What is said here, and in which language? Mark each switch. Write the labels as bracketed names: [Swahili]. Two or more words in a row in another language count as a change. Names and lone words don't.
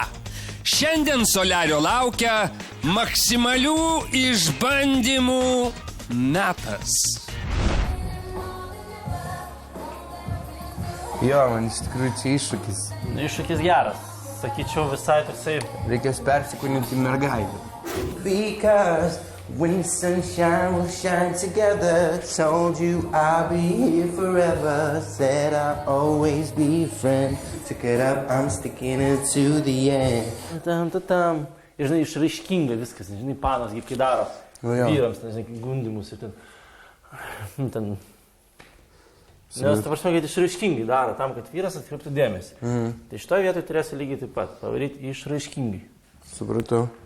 [Lithuanian] Šiandien Soliario laukia maksimalių išbandymų metas. Jo, man iš tikrųjų čia iššūkis. Iššūkis geras. Sakyčiau visai toksai. Reikės persikūninti mergaitę. [English] Because when the sunshine will shine together, told you I'll be here forever, said I'll always be a friend, took it up, I'm sticking it to the end. [Lithuanian] Tam. Ir žinai, išraiškinga viskas, žinai, panas, kaip kai daro vyrams, žinai, gundimus ir ten. Nes ta prasme, kad išraiškingai daro tam, kad vyras atkreiptų dėmesį. Tai šitoje vietoje turėsi lygiai taip pat pavaryti išraiškingai.